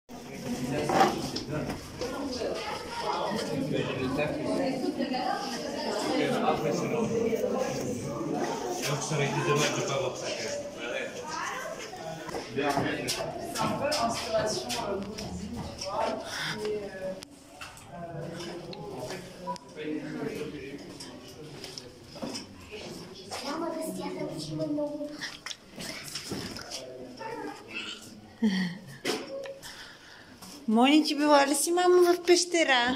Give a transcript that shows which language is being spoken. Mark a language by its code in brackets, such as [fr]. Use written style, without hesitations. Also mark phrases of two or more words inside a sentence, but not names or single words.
[fr] Donc ça aurait été dommage de ne pas voir ça. C'est un peu l'inspiration bouddhisme, tu vois. [bg] Мони, ти била ли си, мамо, в пещера?